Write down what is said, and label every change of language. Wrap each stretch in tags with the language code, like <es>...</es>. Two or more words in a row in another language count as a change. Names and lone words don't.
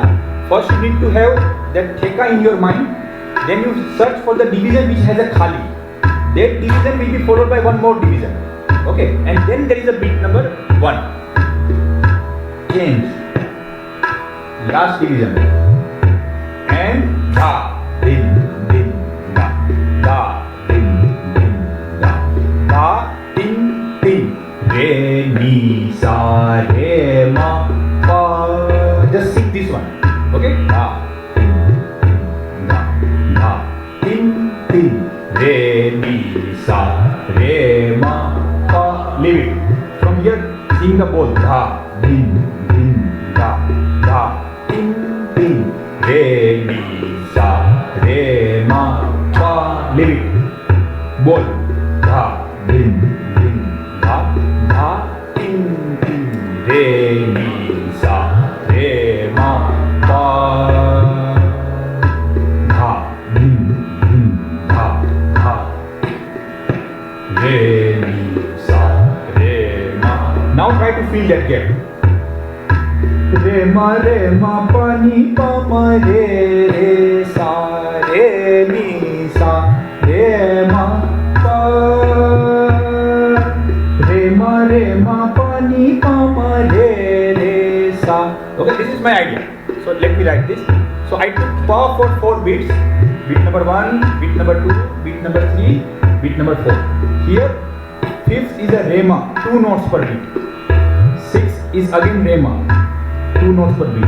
<en>First you need to have that theka in your mind. Then you search for the division which has a khali. That division will be followed by one more division. Okay. And then there is a beat number 1. Change. Last division. And da, din, din, da, da, din, din, da, da, din, din, re, mi, sa, re, ma, pa. Just sing this one. Okay? Da, din, din, da, da, din, din, re, mi, sa, re, ma, pa. Leave it. From here, sing the bowl. Da, din, din, da, da. Tin, tin, re, mi, sa, re, ma, pa. Leave it. Bol. Da, din, din, da, da, tin, tin, re, mi, sa, re, ma, pa. Da, din, din, da, da, re, mi, sa, re, ma. Now try to feel that gap. Re ma pa ni pa ma re sa re mi sa re ma pa. Re ma pa ni pa ma re sa. Okay, this is my idea. So let me write this. So I took pa for 4 beats. Beat number 1, beat number 2, beat number 3, beat number 4. Here 5th is a re ma, 2 notes per beat. 6th is again re ma, 2 notes per beat.</en>